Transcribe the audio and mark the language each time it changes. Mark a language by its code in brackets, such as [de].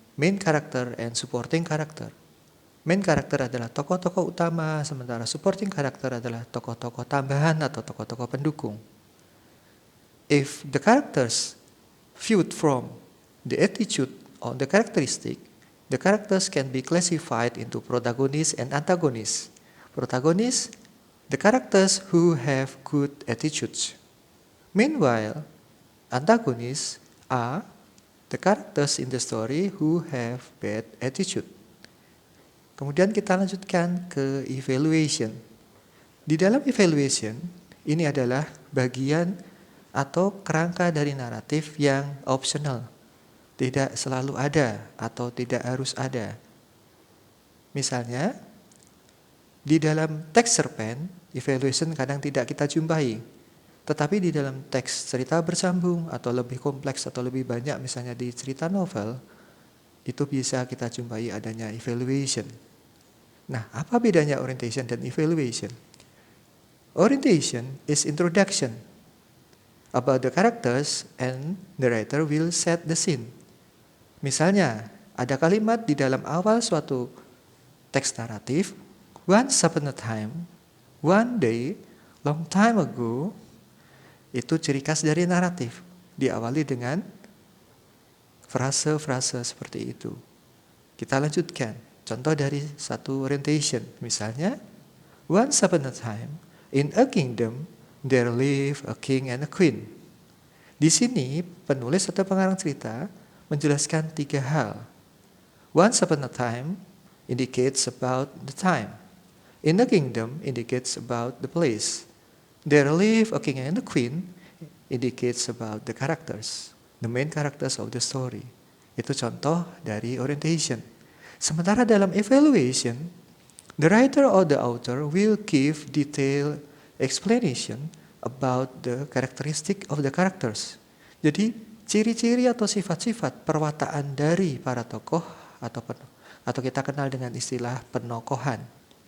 [en] main character and supporting character. [id] Main character adalah tokoh-tokoh utama, sementara supporting character adalah tokoh-tokoh tambahan atau tokoh-tokoh pendukung. [en] If the characters viewed from the attitude or the characters can be classified into protagonists and antagonists. Protagonists, the characters who have good attitudes. Meanwhile, antagonists are the characters in the story who have bad attitude. [id] Kemudian kita lanjutkan ke evaluation. Di dalam evaluation, ini adalah bagian atau kerangka dari naratif yang optional. Tidak selalu ada atau tidak harus ada. Misalnya, di dalam teks cerpen, evaluation kadang tidak kita jumpai. Tetapi di dalam teks cerita bersambung atau lebih kompleks atau lebih banyak, misalnya di cerita novel, itu bisa kita jumpai adanya evaluation. Nah, apa bedanya orientation dan evaluation? [en] Orientation is introduction about the characters and the writer will set the scene. [id] Misalnya, ada kalimat di dalam awal suatu teks naratif, [en] once upon a time, one day, long time ago. [id] Itu ciri khas dari naratif. Diawali dengan frase-frase seperti itu. Kita lanjutkan. Contoh dari satu orientation. Misalnya, [en] once upon a time, in a kingdom, there live a king and a queen. [id] Di sini, penulis atau pengarang cerita menjelaskan 3 hal. [en] Once upon a time indicates about the time. In a kingdom indicates about the place. There live a king and a queen indicates about the characters, the main characters of the story. [id] Itu contoh dari orientation. Sementara dalam [en] evaluation, the writer or the author will give detailed explanation about the characteristic of the characters. [id] Jadi, ciri-ciri atau sifat-sifat perwataan dari para tokoh atau kita kenal dengan istilah penokohan.